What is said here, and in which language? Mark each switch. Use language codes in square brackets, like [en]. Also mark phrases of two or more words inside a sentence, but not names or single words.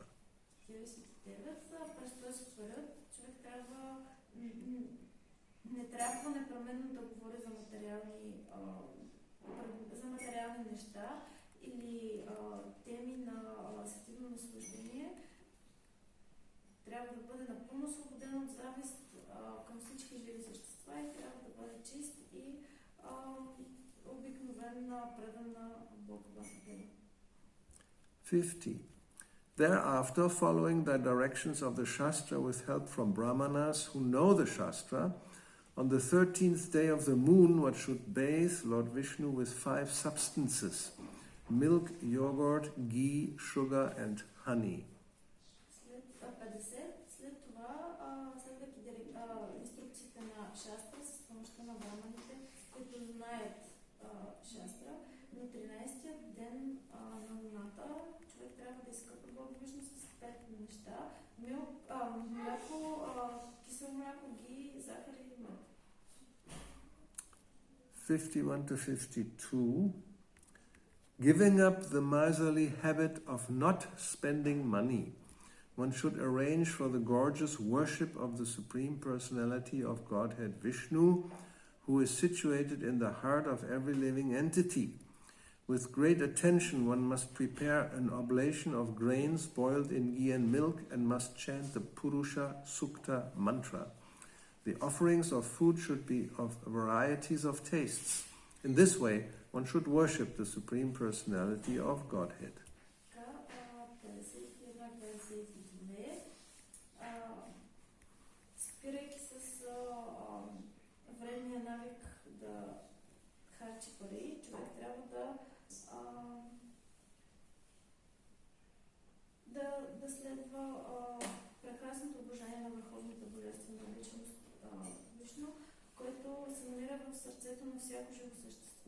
[bg] 49. През този период човек не трябва непременно да говори за материални неща или теми на сетивно наслаждение. Трябва да бъде напълно свободен от завист към всички живи същества и трябва да бъде чист и обикновена, предана Бог Васудева. 50. [en] Thereafter, following the directions of the Shastra with help from Brahmanas who know the Shastra, on the 13th day of the moon, one should bathe Lord Vishnu with 5 substances: milk, yogurt, ghee, sugar, and honey. [bg] След 50, след това, следвайки инструкциите на Шастра с помощта на браманите, които знаят Шастра, на 13-тия ден на луната човек трябва да изкъпва Бог Вишну с 5 неща: мляко, кисело мляко, ги, захар и мед. [en] 51 to 52. Giving up the miserly habit of not spending money, one should arrange for the gorgeous worship of the Supreme Personality of Godhead Vishnu, who is situated in the heart of every living entity. With great attention, one must prepare an oblation of grains boiled in ghee and milk and must chant the Purusha Sukta mantra. The offerings of food should be of varieties of tastes. In this way, one should worship the Supreme Personality of Godhead. [bg] Спирайки с вредния навик да харчи пари, човек трябва да следва прекрасното обожание на Върховната Божествена личност Вишну, който се намира в сърцето на всяко живо същество.